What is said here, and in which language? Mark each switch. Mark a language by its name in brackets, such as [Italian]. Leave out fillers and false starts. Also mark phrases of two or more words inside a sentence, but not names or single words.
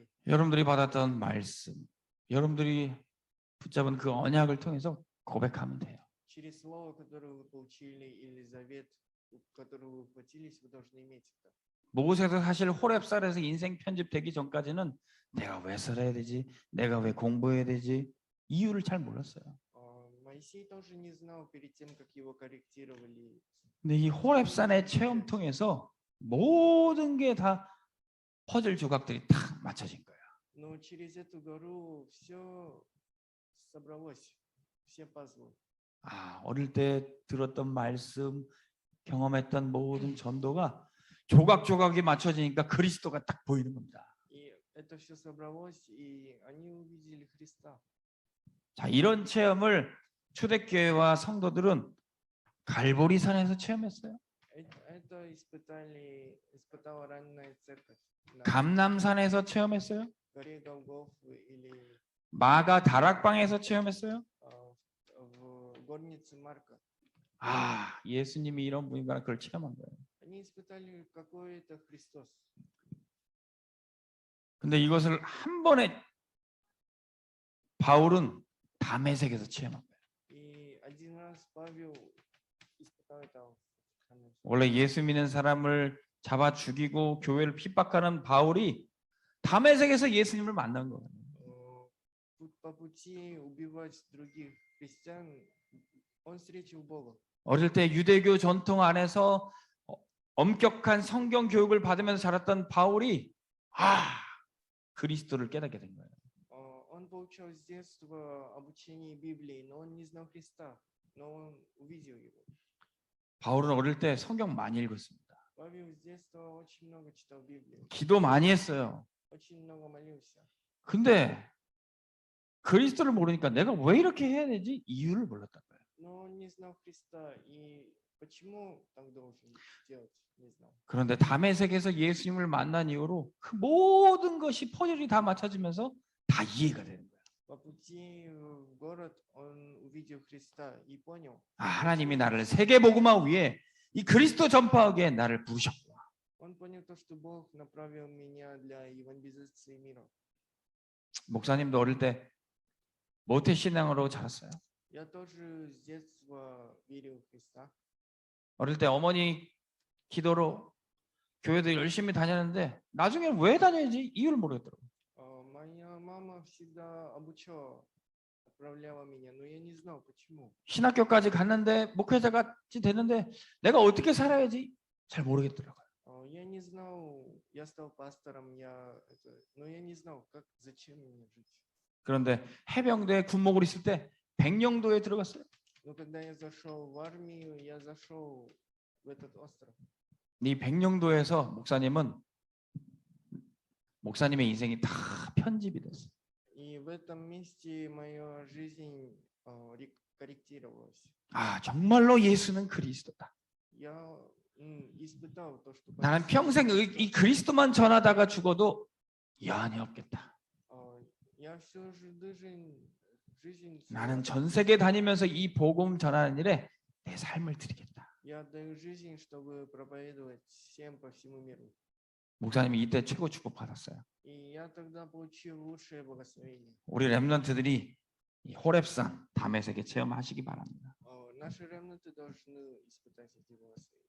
[Korean] 여러분들이 받았던 말씀, 여러분들이 붙잡은 그 언약을 통해서 고백하면 돼요. [Russian] Через слово, которое вы получили, или завет, который вы ухватились, вы должны иметь это. [Korean] 모세도 사실 호렙산에서 인생 편집되기 전까지는 내가 왜 살아야 되지? 내가 왜 공부해야 되지? 이유를 잘 몰랐어요. [Russian] Моисей тоже не знал перед тем, как его корректировали. [Korean] 근데 이 호렙산의 체험 통해서 모든 게 다 퍼즐 조각들이 탁 맞춰진 거예요. [Russian] Но через эту гору все собралось, все пазлы. [Korean] 어릴 때 들었던 말씀, 경험했던 모든 전도가 조각조각이 맞춰지니까 그리스도가 딱 보이는 겁니다. [Russian] И это все собралось, и они увидели Христа. [Korean] 자, 이런 체험을 초대교회와 성도들은 갈보리산에서 체험했어요. [Russian] Это испытала ранняя церковь на [Korean] 감람산에서 체험했어요. [Russian] горе Голгофы или [Korean] 마가 다락방에서 체험했어요. [Russian] в горнице Марка. [Korean] 예수님이 이런 분인가 그걸 체험한 거예요. [Russian] Они испытали, какой это Христос. [Korean] 근데 이것을 한 번에 바울은 다메섹에서 체험한 거예요. [Russian] И один раз Павел испытал это. [Korean] 원래 예수 믿는 사람을 잡아 죽이고 교회를 핍박하는 바울이 다메섹에서 예수님을 만난 거예요. [Russian] По пути убивать других христиан, он встретил Бога. [Korean] 어릴 때 유대교 전통 안에서 엄격한 성경 교육을 받으면서 자랐던 바울이 그리스도를 깨닫게 된 거예요. [Russian] Он получал с детства обучение Библии, но он не знал Христа, но он увидел его. [Korean] 바울은 어릴 때 성경 많이 읽었습니다. [Russian] Павел с детства очень много читал Библию, [Korean] 기도 많이 했어요. [Russian] очень много молился. [Korean] 근데 그리스도를 모르니까 내가 왜 이렇게 해야 되지? 이유를 몰랐던 거예요. [Russian] Но он не знал Христа, и почему так должен делать, не знал. [Korean] 그런데 다메섹에서 예수님을 만난 이후로 그 모든 것이 퍼즐이 다 맞춰지면서 다 이해가 되는 거예요. [Russian] По пути в город он увидел Христа и понял, [Korean] 하나님이 나를 세계 복음화 위해 이 그리스도 전파하기에 나를 부르셨구나. [Russian] он понял то, что Бог направил меня для евангелизации мира. [Korean] 목사님도 어릴 때 모태 신앙으로 자랐어요. [Russian] Я тоже с детства верил в Христа. [Korean] 어릴 때 어머니 기도로 교회도 열심히 다녔는데 나중에 왜 다녀야지 이유를 모르겠더라고요. [Russian] Моя мама всегда обучала, отправляла меня, но я не знал почему. [Korean] 신학교까지 갔는데 목회자같이 됐는데 내가 어떻게 살아야지 잘 모르겠더라고요. [Russian] Я не знал, я стал пастором, но я не знал, зачем мне жить. [Korean] 그런데 해병대 군목을 있을 때 백령도에 들어갔어요. [Russian] Но когда я зашел в армию, я зашел в этот остров. [Korean] 이 백령도에서 목사님의 인생이 다 편집이 됐어요. [Russian] И в этом месте моя жизнь корректировалась. [Korean] 정말로 예수는 그리스도다. [Russian] Я испытал то, что [Korean] 나는 평생 이 그리스도만 전하다가 죽어도 여한이 없겠다. [Russian] я всю жизнь [Korean] 나는 전 세계 다니면서 이 복음 전하는 일에 내 삶을 드리겠다. [Russian] я отдаю жизнь, чтобы проповедовать всем по всему миру. [Korean] 목사님이 이때 최고 축복 받았어요. [Russian] И я тогда получил лучшее благословение. [Korean] 우리 렘넌트들이 이 호렙산 다메섹에 체험하시기 바랍니다. [Russian] Наши ремнанты должны испытать эти благословения.